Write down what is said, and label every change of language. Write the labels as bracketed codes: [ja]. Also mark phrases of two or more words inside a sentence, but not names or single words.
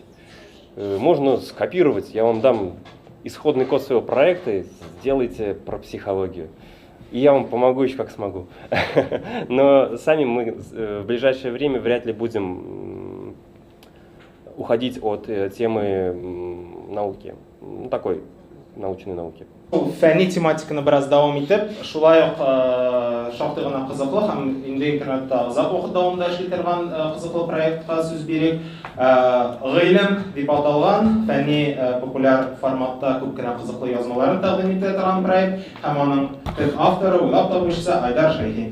[ru] Можно скопировать, я вам дам исходный код своего проекта, сделайте про психологию. И я вам помогу еще как смогу. Но сами мы в ближайшее время вряд ли будем уходить от темы науки, ну, такой научной науки. [tt] Фәнни тематиканы бераз дәвам итеп, шулай ук шактый гына кызыклы һәм инде интернетта озак вакыт дәвамында эшли торган кызыклы проектка сүз бирик. Гыйлем дип аталган фәнни популяр форматта күп кенә кызыклы язмаларын тәкъдим итә торган проект һәм аның төп авторы, уйлап табучысы Айдар Шәйхи.